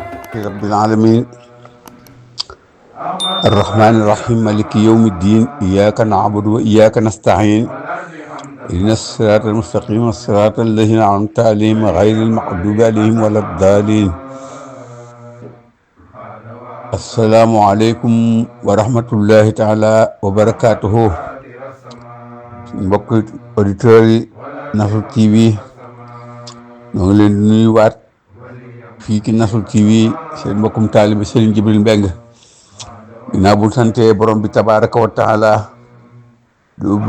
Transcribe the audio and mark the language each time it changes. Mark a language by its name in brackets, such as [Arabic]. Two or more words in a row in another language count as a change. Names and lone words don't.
[Arabic] رب العالمين الرحمن الرحيم مالك يوم الدين إياك نعبد وإياك نستعين اهدنا الصراط المستقيم الصراط الذين أنعمت عليهم غير المغضوب عليهم ولا الضالين السلام عليكم ورحمة الله تعالى وبركاته [Wolof] mbokk auditeurs yi [Arabic] Nasrul TV [Wolof] ñoo ngi leen di nuyuwaat fii ci Nasrul TV seen mbokkum taalibe Serigne Djibril Mbengue ginnaaw bu sante borom bi tabaraka wa taala di ubbi